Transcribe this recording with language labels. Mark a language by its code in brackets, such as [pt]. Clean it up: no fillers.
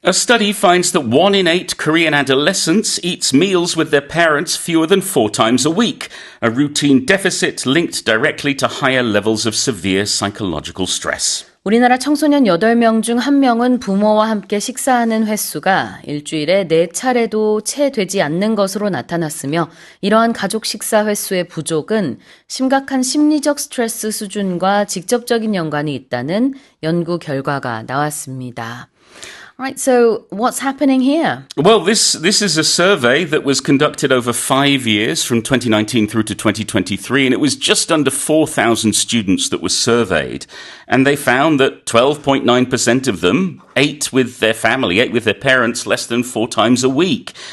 [en] A study finds that 1 in 8 Korean adolescents eats meals with their parents fewer than 4 times a week, a routine deficit linked directly to higher levels of severe psychological stress. [ko] 우리나라 청소년 8명 중 1명은 부모와 함께 식사하는 횟수가 일주일에 4차례도 채 되지 않는 것으로 나타났으며 이러한 가족 식사 횟수의 부족은 심각한 심리적 스트레스 수준과 직접적인 연관이 있다는 연구 결과가 나왔습니다. [en] Right, so what's happening here? Well, this is a survey that was conducted over 5 years from 2019 through to 2023, and it was just under 4,000 students that were surveyed. And they found that 12.9% of them ate with their family, ate with their parents less than 4 times a week.